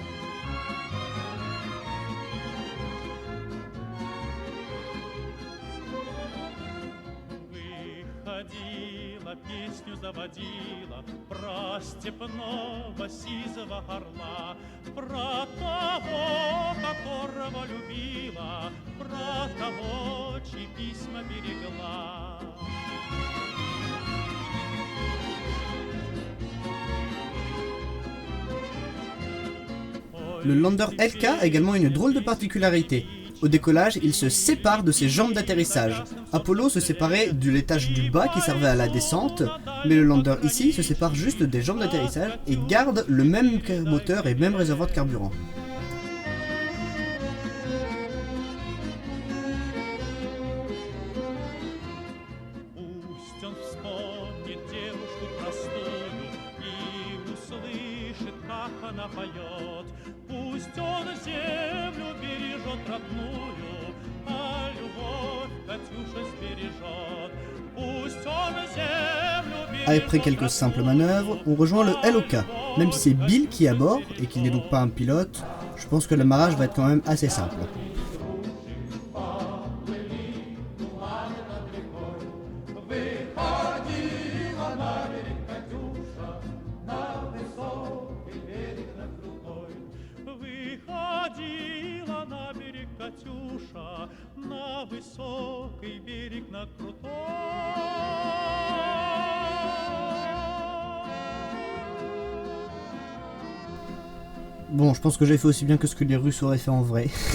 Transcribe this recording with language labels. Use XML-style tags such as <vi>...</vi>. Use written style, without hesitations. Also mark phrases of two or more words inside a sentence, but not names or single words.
<ru>Выходила, песню заводила про степного сизого орла, про того, которого любила, про того, чьи письма берегла.</ru> <fr>Le lander LK a également une drôle de particularité. Au décollage, il se sépare de ses jambes d'atterrissage. Apollo se séparait de l'étage du bas qui servait à la descente, mais le lander ici se sépare juste des jambes d'atterrissage et garde le même moteur et même réservoir de carburant.</fr> <ru>Пусть он землю бережет родную, а любовь Катюша сбережет. Пусть он землю бережет.</ru> <fr>Après quelques simples manœuvres, on rejoint le LOK. Même si c'est Bill qui est à bord et qu'il n'est donc pas un pilote, je pense que l'amarrage va être quand même assez simple.</fr> <ru>Выходила на берег Катюша, на высокий берег, на крутой.</ru> <fr>Bon, je pense que j'ai fait aussi bien que ce que les Russes auraient fait en vrai.</fr>